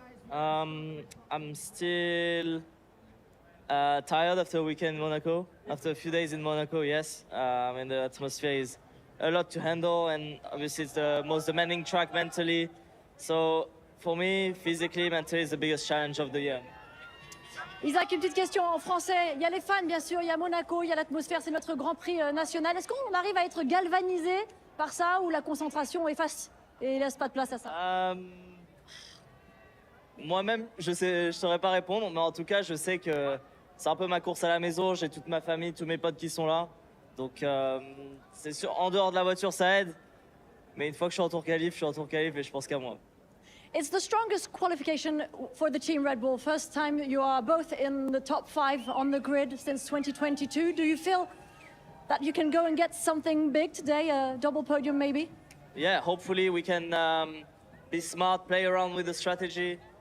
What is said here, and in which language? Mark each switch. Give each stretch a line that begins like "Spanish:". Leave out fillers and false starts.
English: I'm still tired after a weekend in Monaco. After a few days in Monaco, yes. And the atmosphere is a lot to handle, and obviously it's the most demanding track mentally. So for me, physically, mentally, is the biggest challenge of the year.
French: Isaac, une petite question en français. Il y a les fans, bien sûr, il y a Monaco, il y a l'atmosphère, c'est notre Grand Prix national. Est-ce qu'on arrive à être galvanisé par ça, ou la concentration efface et laisse pas de place à ça? Moi-même, je saurais pas répondre, mais en tout cas, je sais que c'est un peu ma course à la maison. J'ai toute ma famille, tous mes potes qui sont là. Donc, c'est sûr, en dehors de la voiture, ça aide. Mais une fois que je suis en tour qualif, je suis en tour qualif et je pense qu'à moi.
English: It's the strongest qualification for the team Red Bull. First time you are both in the top 5 on the grid since 2022. Do you feel that you can go and get something big today, a double podium maybe? Yeah, hopefully we can be smart, play around with the strategy.